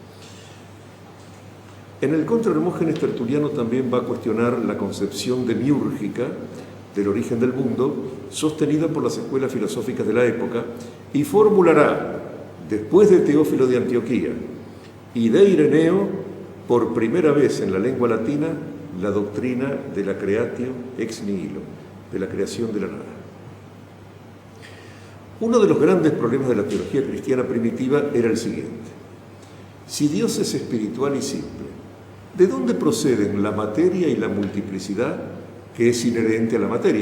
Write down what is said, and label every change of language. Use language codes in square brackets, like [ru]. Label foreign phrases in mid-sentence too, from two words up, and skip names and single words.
[es] En el Contra Hermógenes, Tertuliano también va a cuestionar la concepción demiúrgica del origen del mundo, sostenida por las escuelas filosóficas de la época, y formulará, después de Teófilo de Antioquía y de Ireneo, por primera vez en la lengua latina, la doctrina de la [la] creatio ex nihilo, [es] de la creación de la nada. Uno de los grandes problemas de la teología cristiana primitiva era el siguiente: si Dios es espiritual y simple, ¿de dónde proceden la materia y la multiplicidad que es inherente a la materia?